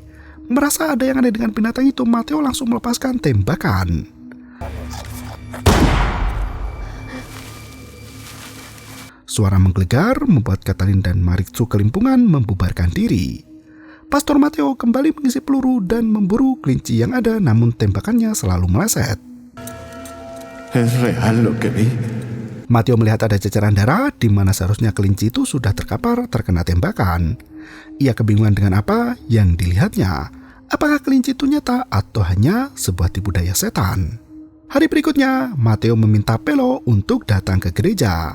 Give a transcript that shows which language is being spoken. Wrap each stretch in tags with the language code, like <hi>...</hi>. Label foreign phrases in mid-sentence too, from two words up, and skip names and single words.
<id>Merasa ada yang aneh dengan binatang itu, Matteo langsung melepaskan tembakan. Suara menggelegar membuat Katalin dan Maricu kelimpungan membubarkan diri. Pastor Matteo kembali mengisi peluru dan memburu kelinci yang ada, namun tembakannya selalu meleset.</id> <es>Es real lo que vi.</es> <id>Matteo melihat ada ceceran darah di mana seharusnya kelinci itu sudah terkapar terkena tembakan. Ia kebingungan dengan apa yang dilihatnya. Apakah kelinci itu nyata atau hanya sebuah tipu daya setan? Hari berikutnya, Matteo meminta Pelo untuk datang ke gereja.</id>